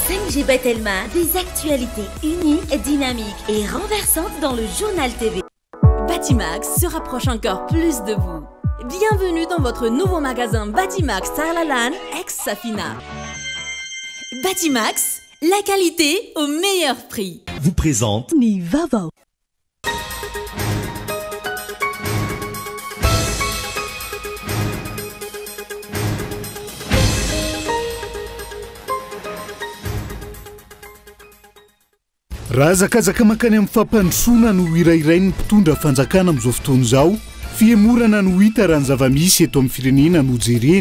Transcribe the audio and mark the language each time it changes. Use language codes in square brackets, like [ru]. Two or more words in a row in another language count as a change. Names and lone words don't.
[fr] Roger Bettelma, des actualités uniques, dynamiques et renversantes dans le journal TV. Batimax se rapproche encore plus de vous. Bienvenue dans votre nouveau magasin Batimax Tarlalan ex-Safina. Batimax, la qualité au meilleur prix. Vous présente Nivavo. [mg] Raha zakazaka makany amin'ny fampandrosoana no irairay ny mpitondra fanjakana amin'izao fotoana izao, fiemorana no hita raha ny zava-misy eto amin'ny firenena no jereny.